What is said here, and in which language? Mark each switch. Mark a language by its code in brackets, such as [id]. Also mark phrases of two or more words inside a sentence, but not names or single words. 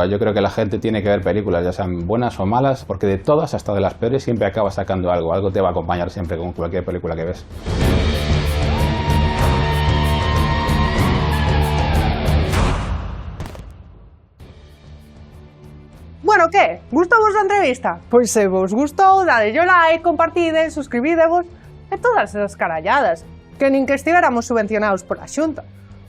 [es] Yo creo que la gente tiene que ver películas, ya sean buenas o malas, porque de todas, hasta de las peores, siempre acaba sacando algo. Algo te va a acompañar siempre con cualquier película que ves. Bueno, ¿qué? ¿Gustó vuestra entrevista? [gl] Pois se vos gustou, dadelle like, compartide, suscribidevos e todas esas caralladas, que nin que estivéramos subvencionados pola Xunta.